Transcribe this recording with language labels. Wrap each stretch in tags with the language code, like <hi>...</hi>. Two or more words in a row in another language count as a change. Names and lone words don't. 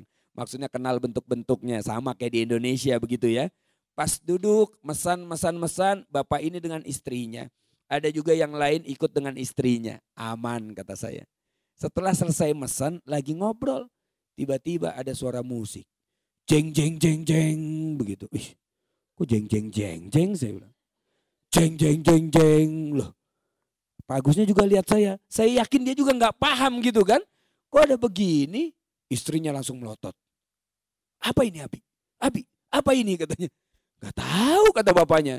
<id>Maksudnya kenal bentuk-bentuknya sama kayak di Indonesia begitu ya. Pas duduk mesan, bapak ini dengan istrinya. Ada juga yang lain ikut dengan istrinya. Aman kata saya. Setelah selesai mesan lagi ngobrol. Tiba-tiba ada suara musik. Jeng jeng jeng jeng begitu. Ih, kok jeng jeng jeng jeng saya bilang. Jeng jeng jeng jeng loh. Pak Agusnya juga lihat saya. Saya yakin dia juga nggak paham gitu kan. Kok ada begini? Istrinya langsung melotot. Apa ini Abi? Abi, apa ini katanya? Gak tahu kata bapaknya.</id>